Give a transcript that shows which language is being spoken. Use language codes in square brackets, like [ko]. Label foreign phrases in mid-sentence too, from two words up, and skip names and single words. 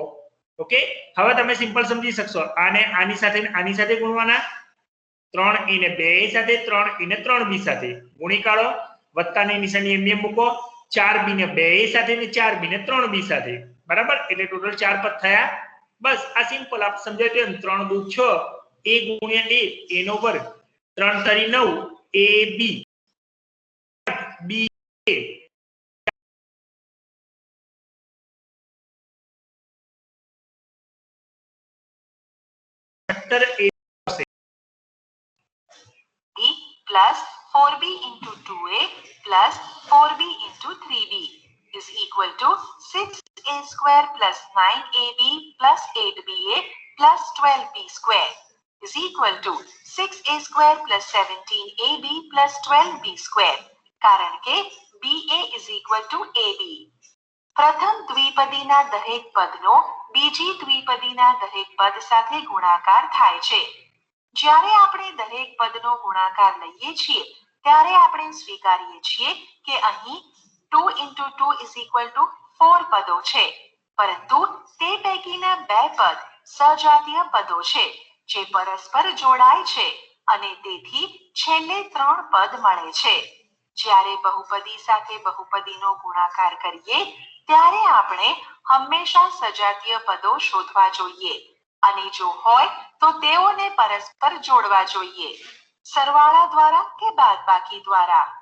[gu] ઓકે, હવે તમે સિમ્પલ સમજી શકશો. આને આની સાથે ગુણવાના, 3a ને 2a સાથે, 3a ને 3b સાથે ગુણી કાઢો. વત્તાની નિશાની એમ મૂકો. 4b ને 2a સાથે ને 4b ને 3b સાથે. બરાબર, એટલે ટોટલ 4 પદ થયા. બસ આ સિમ્પલ આપ સમજાય તો 3 દુ 6 a ગુણ્યા a નો વર્ગ, 3 તરી 9 ab b a [en] plus 4b into 2a plus 4b into 3b is equal to 6a square plus 9ab plus 8ba plus 12b square is equal to 6a square plus 17ab plus 12b square. [gu] કારણ કે [en] ba is equal to ab. [gu] પ્રથમ દ્વિપદીના દરેક પદનો બીજી દ્વિપદીના દરેક પદ સાથે ગુણાકાર થાય છે. જ્યારે આપણે દરેક પદનો ગુણાકાર લઈએ છીએ ત્યારે આપણે સ્વીકારીએ છીએ કે અહીં [en] 2 into 2 is equal to 4 [gu] પદો છે, પરંતુ તે પૈકીના 2 પદ સજાતીય પદો છે જે પરસ્પર જોડાય છે અને તેથી છેલ્લે 3 પદ મળે છે. જ્યારે બહુપદી સાથે બહુપદીનો ગુણાકાર કરીએ ત્યારે આપણે હંમેશા સજાતીય પદો શોધવા જોઈએ અને જો હોય તો તેઓને પરસ્પર જોડવા જોઈએ, સરવાળા દ્વારા કે બાદબાકી દ્વારા.